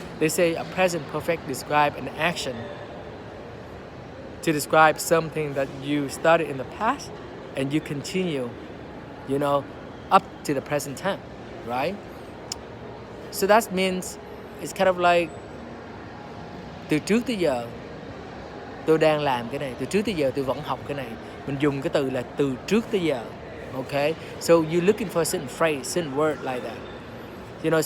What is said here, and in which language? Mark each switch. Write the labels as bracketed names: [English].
[English] They say a present perfect describe an action to describe something that you started in the past and you continue, up to the present time, right? So that means it's kind of like [Vietnamese] từ trước tới giờ tôi đang làm cái này, từ trước tới giờ tôi vẫn học cái này. Mình dùng cái từ là từ trước tới giờ. [English] Okay, so you're looking for a certain phrase, certain word like that.